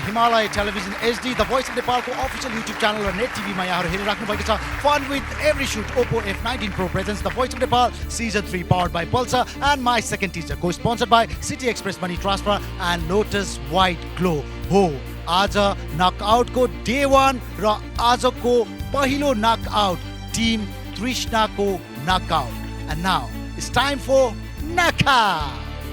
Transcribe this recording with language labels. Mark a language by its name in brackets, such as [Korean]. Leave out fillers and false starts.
[English] Himalaya Television HD, the Voice of Nepalको official YouTube channel [Nepali] र net टिभीमा यहाँहरू हेरिराख्नु भएको छ [English] Fun with Every Shoot. Oppo F19 Pro presents the Voice of Nepal Season 3 powered by Pulsar and My Second Teacher, co-sponsored by City Express Money Transfer and Lotus White Glow. [Nepali] हो, आज नकआउटको day 1 र आजको पहिलो knockout team तृष्णाको knockout. [English] And now it's time for knockout.